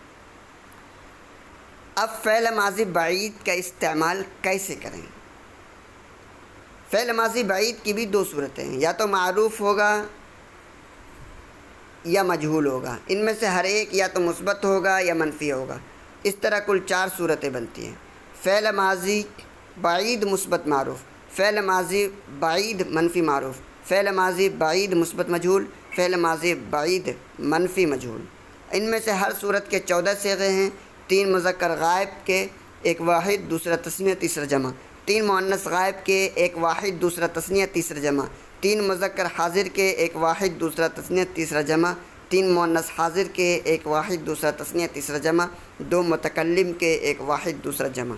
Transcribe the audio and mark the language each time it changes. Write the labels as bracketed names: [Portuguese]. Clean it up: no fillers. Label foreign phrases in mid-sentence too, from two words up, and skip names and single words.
[Urdu] اب فعل ماضی بعید کا استعمال کیسے کریں؟ فعل ماضی بعید کی بھی 2 صورتیں ہیں، یا تو معروف ہوگا یا مجہول ہوگا۔ ان میں سے ہر ایک یا تو مثبت ہوگا یا منفی ہوگا۔ اس طرح کل 4 صورتیں بنتی ہیں۔ فعل ماضی بعید مثبت معروف، فعل ماضی بعید منفی معروف، فعل ماضی بعید مثبت مجہول، فعل ماضی بعید منفی مجہول۔ ان میں سے ہر صورت کے 14 صیغے ہیں۔ 3 مذکر غائب کے، 1 واحد دوسرا تثنیہ تیسرا جمع، 3 مؤنث غائب کے، 1 واحد دوسرا تثنیہ تیسرا جمع، 3 مذکر حاضر کے، 1 واحد دوسرا تثنیہ تیسرا جمع، 3 مؤنث حاضر کے، 1 واحد دوسرا تثنیہ تیسرا جمع، 2 متکلم کے، 1 واحد دوسرا جمع۔